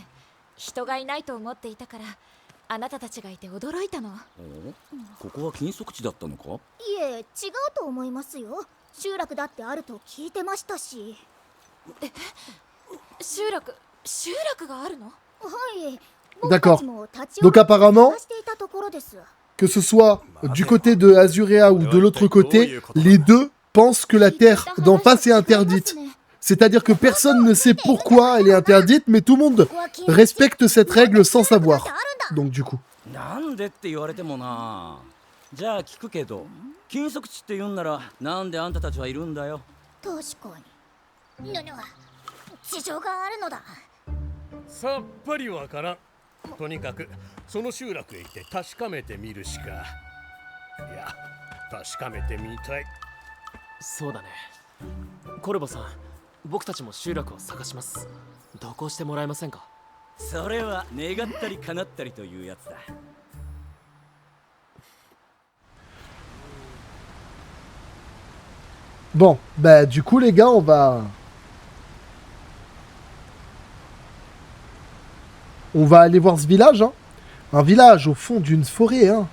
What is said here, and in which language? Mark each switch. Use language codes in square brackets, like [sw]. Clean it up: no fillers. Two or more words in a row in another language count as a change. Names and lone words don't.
[ja] 人がいないと思っていたからあなたたちがいて驚いたの。ここは禁足地だったのか？いえ違うと思いますよ。集落だってあると聞いてましたし。集落があるの？はい。 [fr] D'accord. Donc apparemment, que ce soit du côté de Azurea ou de l'autre côté, les deux pensent que la terre d'en face est interdite. C'est-à-dire que personne ne sait pourquoi elle est interdite, mais tout le monde respecte cette règle sans savoir. Donc du coup. [ja] なんでって言われてもな。じゃあ聞くけど、禁足地って言うんならなんであんたたちはいるんだよ。確かに。事情があるのだ。さっぱりわからん。とにかくその集落へ行って確かめてみるしか。いや、確かめてみたい。そうだね。コルボさん、僕たちも集落を探します。同行してもらえませんか？それは願ったり叶ったりというやつだ。 [fr] Bon, bah du coup les gars, on va aller voir ce village, hein. Un village au fond d'une forêt, hein.